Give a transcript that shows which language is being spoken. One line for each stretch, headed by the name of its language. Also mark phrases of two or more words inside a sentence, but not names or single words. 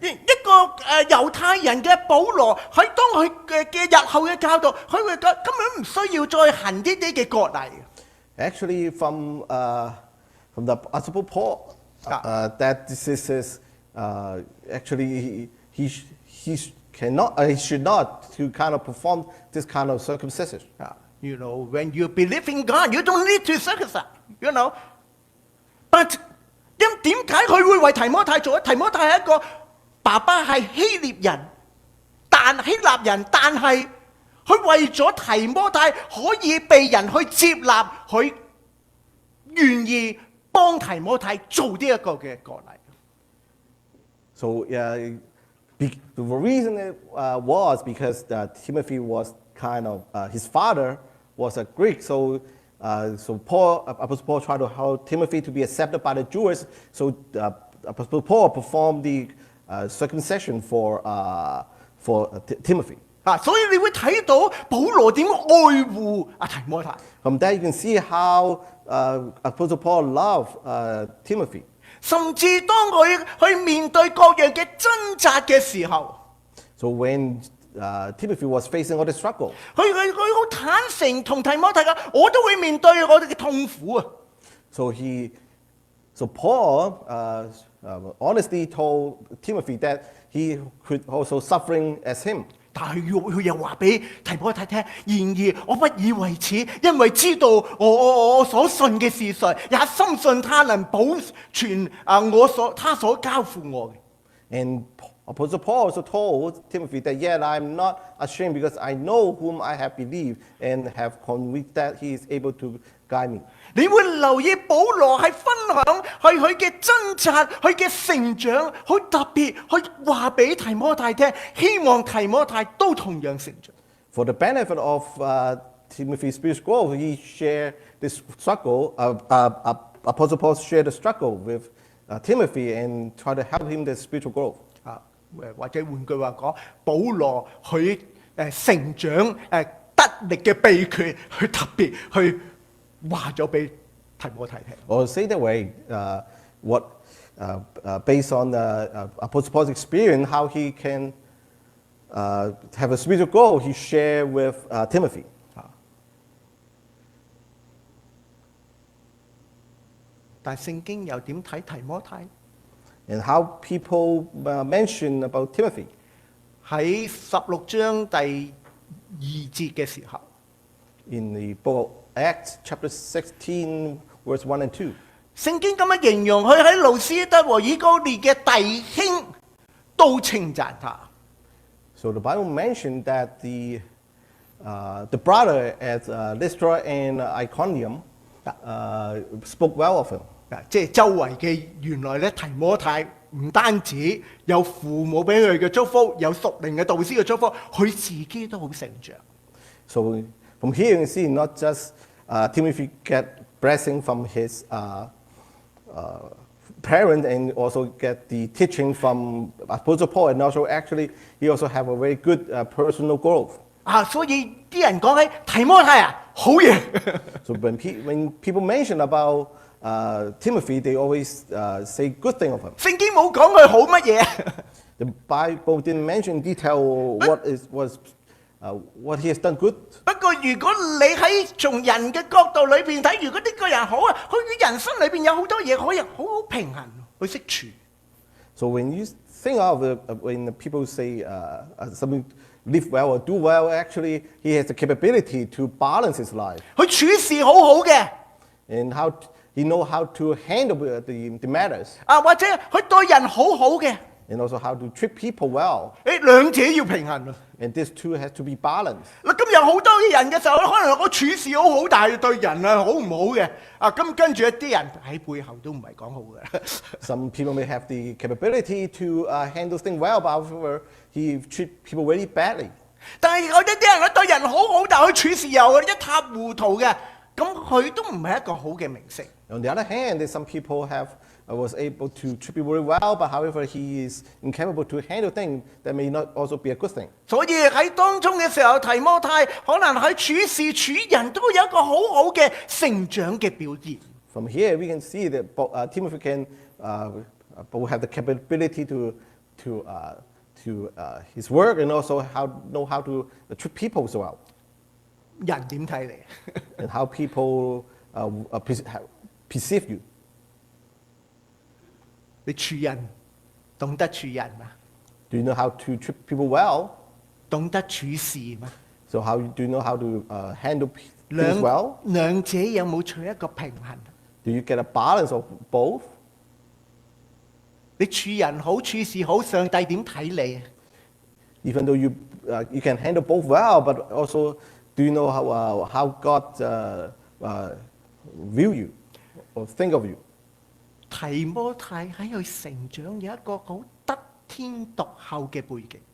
Cantonese: 一個猶太人嘅保羅，喺當佢嘅日後嘅教導，佢會根本唔需要再行呢啲嘅割禮。
English: Actually, from the Apostle Paul, that this is actually he should not to kind of perform this kind of circumcision. When you believe in God, you don't need to circumcise.
Cantonese: But 點解佢會為提摩太做？提摩太係一個爸爸係希臘人，希臘人，但係佢為咗提摩太可以被人去接納，佢願意幫提摩太做呢一個嘅割禮。
English: So the reason was because Timothy was kind of his father was a Greek, so Apostle Paul tried to help Timothy to be accepted by the Jews. So Apostle Paul performed the circumcision for Timothy.
Cantonese: 所以你會睇到保羅點愛護提摩太。
English: From that you can see how Apostle Paul loved Timothy.
Cantonese: 甚至當佢去面對各樣嘅掙扎嘅時候，
English: So when Timothy was facing all the struggle,
Cantonese: 佢好坦誠同提摩太講，我都會面對我哋嘅痛苦啊。
English: So Paul honestly told Timothy that he could also suffering as him.
Cantonese: 但係佢又話俾提摩太聽，然而我不以為恥，因為知道我所信嘅是誰，也深信他能保存他所交付我嘅。
English: And Apostle Paul also told Timothy that yet I am not ashamed because I know whom I have believed and have convinced that he is able to guide me.
Cantonese: 你會留意保羅係分享係佢嘅掙扎，佢嘅成長，好特別去話俾提摩太聽，希望提摩太都同樣成長。
English: For the benefit of Timothy's spiritual growth, he shared this struggle. Apostle Paul shared the struggle with Timothy and tried to help him the spiritual growth.
Cantonese: 或者換句話講，保羅佢成長得力嘅秘訣，佢特別去話咗俾提摩太聽。
English: Or say that way, based on Apostle Paul's experience, how he can have a spiritual growth, he shared with Timothy.
Cantonese: 但係聖經又點睇提摩太？
English: And how people mention about Timothy.
Cantonese: 喺16章第2節嘅時候
English: In the book of Acts, chapter 16, verse 1 and 2.
Cantonese: 聖經咁樣形容佢喺路斯德和以哥念嘅弟兄都稱讚他。
English: So the Bible mentioned that the brother at Lystra and Iconium spoke well of him.
Cantonese: 即係周圍嘅原來咧，提摩太唔單止有父母俾佢嘅祝福，有屬靈嘅導師嘅祝福，佢自己都好成長。
English: So from here you can see not just Timothy get blessing from his parents and also get the teaching from Apostle Paul, and also actually he also have a very good personal growth.
Cantonese: 所以啲人講起提摩太好嘢。
English: So when people mention about Timothy, they always say good thing of him.
Cantonese: 聖經冇講佢好乜嘢。
English: The Bible didn't mention in detail what he has done good.
Cantonese: 不過如果你喺從人嘅角度裏邊睇，如果呢個人好啊，佢嘅人生裏邊有好多嘢可以好好平衡，佢識處。
English: So when you think of when people say something live well or do well, actually he has the capability to balance his life.
Cantonese: 佢處事好好嘅。
English: And he know how to handle the matters.
Cantonese: 或者佢對人好好嘅。
English: And also how to treat people well.
Cantonese: 兩者要平衡。
English: And these two has to be balanced.
Cantonese: 咁有好多嘅人嘅時候，可能我處事好好，但係對人好唔好嘅。咁跟住一啲人喺背後都唔係講好嘅。
English: Some people may have the capability to handle things well, but however, he treat people very badly.
Cantonese: 但係有一啲人對人好好，但係佢處事又一塌糊塗嘅，咁佢都唔係一個好嘅明星。
English: On the other hand, some people was able to treat people very well, but however he is incapable to handle things that may not also be a good thing.
Cantonese: 所以喺當中嘅時候，提摩太可能喺處事處人都有一個好好嘅成長嘅表現。
English: From here we can see that Timothy can have the capability to his work and also know how to treat people so well.
Cantonese: 人點睇你？
English: And how people perceive you.
Cantonese: 你處人懂得處人嘛？
English: Do you know how to treat people well?
Cantonese: 懂得處事嘛？
English: So do you know how to handle things well?
Cantonese: 兩者有冇取一個平衡？
English: Do you get a balance of both?
Cantonese: 你處人好處事好，上帝點睇你啊？
English: Even though you can handle both well, but also do you know how God view you or think of you?
Cantonese: 提摩太喺佢成長有一個好得天獨厚嘅背景。